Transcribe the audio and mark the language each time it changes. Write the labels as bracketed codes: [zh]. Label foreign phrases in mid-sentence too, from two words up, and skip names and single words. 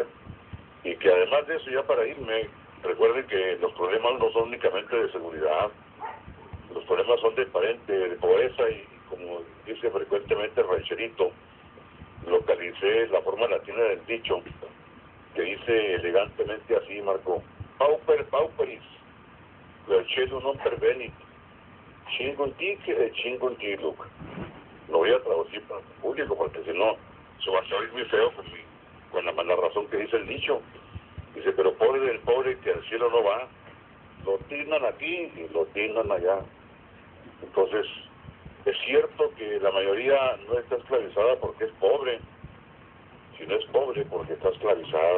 [es] Y que además de eso, ya para irme, recuerden que los problemas no son únicamente de seguridad, los problemas son de pobreza y como dice frecuentemente el rancherito, localicé la forma latina del dicho, que dice elegantemente así, Marco: [la] pauper pauperis, lerchelo non pervenit, chingontic e chingontiluc. [es] Lo voy a traducir para el público porque si no se va a oír muy feo con la mala razón que dice el dicho. Dice, pero pobre del pobre que al cielo no va, lo tiran aquí y lo tiran allá. Entonces, es cierto que la mayoría no está esclavizada porque es pobre, sino es pobre porque está esclavizada.